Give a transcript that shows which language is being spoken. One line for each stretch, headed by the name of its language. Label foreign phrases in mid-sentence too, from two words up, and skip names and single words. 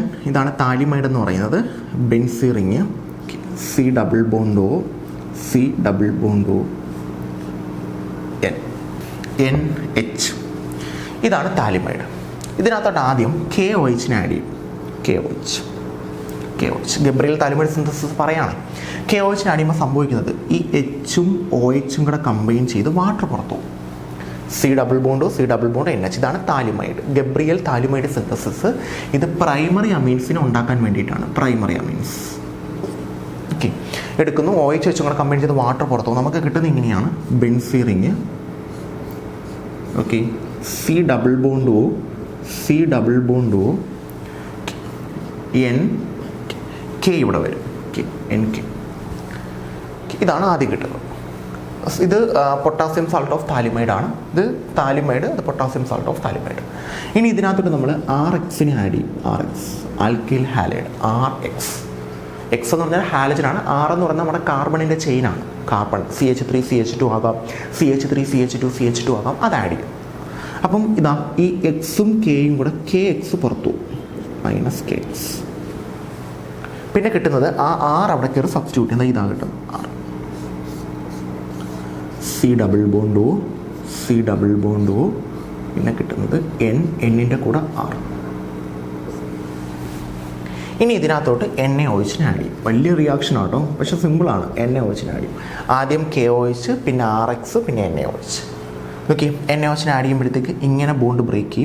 Malayalam: ഇതാണ് താലിമൈഡ് എന്ന് പറയുന്നത്.
English: benzene ring, C double bond O, C double bond O, NH.
Malayalam: ഇതാണ് താലിമൈഡ്. ഇതിനകത്തോട്ട് ആദ്യം KOH ആഡ് ചെയ്യും. KOH
English: Gabriel phthalimide synthesis
Malayalam: പറയുകയാണ്. KOH ആഡ് ചെയ്യുമ്പോൾ സംഭവിക്കുന്നത് ഈ Hഉം OHഉം കൂടെ കമ്പൈൻ ചെയ്ത് വാട്ടർ പുറത്തു പോകും.
English: C double bond O, C double bond NH.
Malayalam: ഇതാണ് താലിമൈഡ്,
English: Gabriel phthalimide synthesis.
Malayalam: ഇത്
English: primary amines
Malayalam: ഉണ്ടാക്കാൻ വേണ്ടിയിട്ടാണ്.
English: primary amines
Malayalam: ഓക്കെ എടുക്കുന്നു, OH വെച്ചും കൂടെ കമ്പൈൻ ചെയ്ത് വാട്ടർ പുറത്തു പോകും. നമുക്ക് കിട്ടുന്നത് ഇങ്ങനെയാണ്.
English: benzene ring,
Malayalam: ഓക്കെ,
English: C double bond O, C double bond O, NK
Malayalam: ഇവിടെ വരും. NK ഇതാണ് ആദ്യം കിട്ടുന്നത്. ഇത്
English: potassium salt of phthalimide
Malayalam: ആണ്. ഇത് താലിമൈഡ്, അത്
English: potassium salt of phthalimide.
Malayalam: ഇനി ഇതിനകത്തോട്ട് നമ്മൾ RXനെ ആഡ് ചെയ്യും. RX
English: alkyl halide,
Malayalam: RX. X എന്ന് പറഞ്ഞാൽ ഹാലജനാണ്. R എന്ന് പറഞ്ഞാൽ നമ്മുടെ കാർബണിൻ്റെ ചെയിനാണ്. കാർബൺ CH3 CH2 ആകാം, CH3 CH2 CH2 ആകാം, അത് ആഡ് ചെയ്യും. അപ്പം ഇതാ ഈ എക്സും കെയും കൂടെ KX പുറത്തു -KX. പിന്നെ കിട്ടുന്നത് ആ R അവിടെ കയറി സബ്സ്റ്റിറ്റ്യൂട്ട് ചെയ്യുന്നത് ഇതാ കിട്ടും.
English: R C double bond O, C double bond O,
Malayalam: പിന്നെ കിട്ടുന്നത് Nൻ്റെ കൂടെ R. ഇനി ഇതിനകത്തോട്ട് NaOH ആഡ് ചെയ്യും. വലിയ റിയാക്ഷൻ ആട്ടോ, പക്ഷെ സിമ്പിളാണ്. NaOH ആഡ് ചെയ്യും. ആദ്യം KOH, പിന്നെ RX, പിന്നെ NaOH. ഓക്കെ, NaOH ആഡ് ചെയ്യുമ്പോഴത്തേക്ക് ഇങ്ങനെ
English: bond break
Malayalam: ചെയ്യും.